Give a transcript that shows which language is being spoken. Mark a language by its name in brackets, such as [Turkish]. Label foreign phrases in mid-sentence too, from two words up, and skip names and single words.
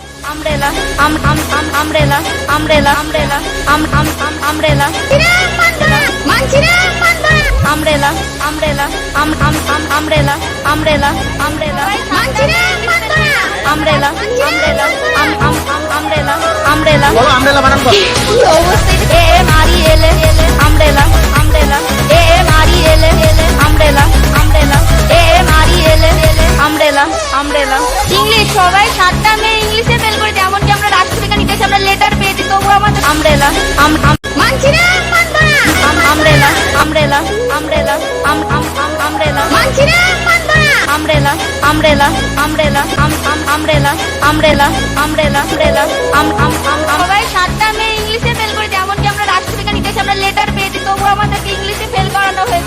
[English] umbrella, umbrella, umbrella, umbrella, umbrella, umbrella, umbrella, umbrella, umbrella, umbrella, umbrella, umbrella, umbrella, [Bangla] বলো আমব্রেলা বানান বল। [English] A M R E L A, umbrella, umbrella, A M R E L A, umbrella, umbrella, A M R E L A, umbrella, umbrella। [Bangla] ইংলিশ সবাই 7টা মে ইংলিশে ফেল করেছে, এমনকি আমরা রাষ্ট্র থেকে নিতে আমরা লেটার পেয়েছি, তবুও আমাদের আমব্রেলা, মানছি না, মানবো না, [English] umbrella, umbrella, umbrella, umbrella, [Bangla] মানছি না, মানবো না, [English] umbrella, umbrella, umbrella, umbrella, umbrella, umbrella, umbrella, [Bangla] সবাই 7টা মে ইংলিশে ফেল করেছে, এমনকি আমরা রাষ্ট্র থেকে নিতে আমরা লেটার পেয়েছি, তবুও আমাদেরকে ইংলিশে ফেল করানো হয়েছে।